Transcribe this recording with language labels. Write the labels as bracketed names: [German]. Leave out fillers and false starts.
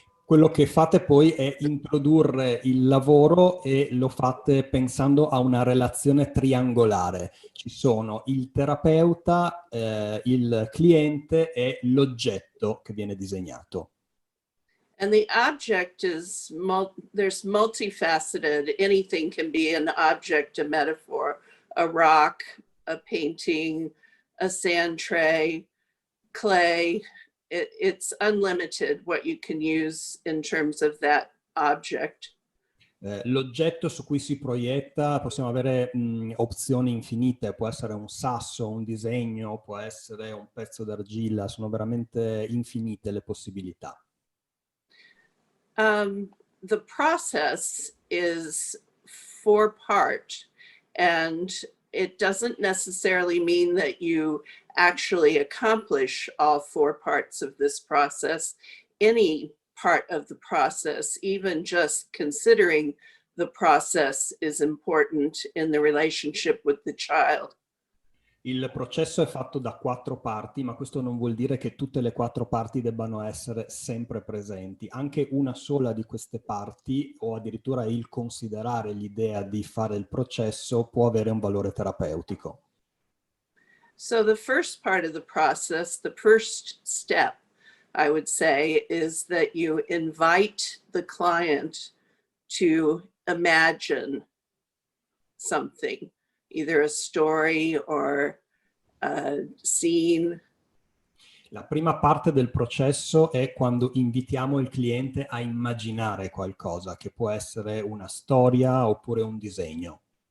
[Italian] Quello che fate poi è introdurre il lavoro e lo fate pensando a una relazione triangolare. Ci sono il terapeuta, il cliente e l'oggetto che viene disegnato. [English] And the object is, there's multifaceted. Anything can be an object, a metaphor, a rock, a painting, a sand tray, clay. It's unlimited what you can use in terms of that object. [Italian] L'oggetto su cui si proietta, possiamo avere opzioni infinite, può essere un sasso, un disegno, può essere un pezzo d'argilla, sono veramente infinite le possibilità. [English] The process is four-part, and it doesn't necessarily mean that you actually accomplish all four parts of this process. Any part of the process, even just considering the process, is important in the relationship with the child. [Italian] Il processo è fatto da 4 parti, ma questo non vuol dire che tutte le 4 parti debbano essere sempre presenti. Anche una sola di queste parti, o addirittura il considerare l'idea di fare il processo, può avere un valore terapeutico. [English] So the first part of the process, the first step, I would say, is that you invite the client to imagine something, either a story or a scene. [Italian] La prima parte del processo è quando invitiamo il cliente a immaginare qualcosa, che può essere una storia oppure un disegno.